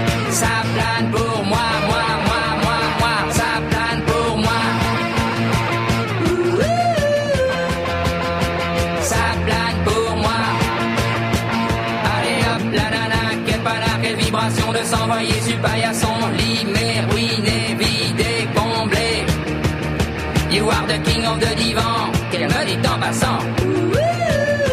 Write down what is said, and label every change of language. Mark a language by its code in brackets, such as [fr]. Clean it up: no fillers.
[fr] Ça plane pour moi. Moi, moi, moi, moi. Ça plane pour moi. Ça plane pour moi. Allez hop, la nana, quelle panne, quelle vibration de s'envoyer sur paillasson. Limer, ruiner, vider, combler. [en] You are the king of the divan. [fr] Qu'elle me dit en passant.